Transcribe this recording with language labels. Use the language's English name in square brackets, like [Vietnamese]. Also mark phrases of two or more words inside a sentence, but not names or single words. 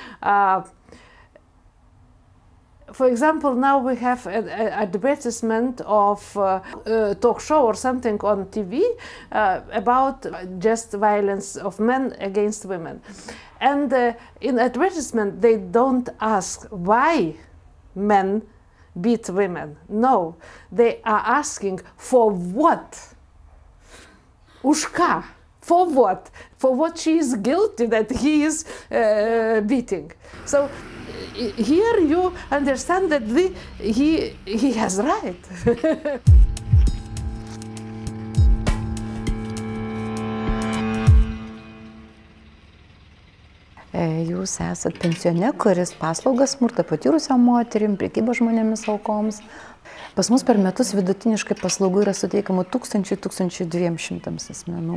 [English] For example, now we have an advertisement of a talk show or something on TV about just violence of men against women. And in advertisement, they don't ask why men beat women. No, they are asking for what? [Lithuanian] Už ką? [English] For what? For what she is guilty that he is beating. So here you understand that he has right. [Lithuanian] Jūs esat pensione, kuris paslaugas smurtą patyrusiam moterim, prekybos žmonėmis aukoms. Pas mus per metus vidutiniškai paslaugų yra suteikiama 1000–1200 asmenų.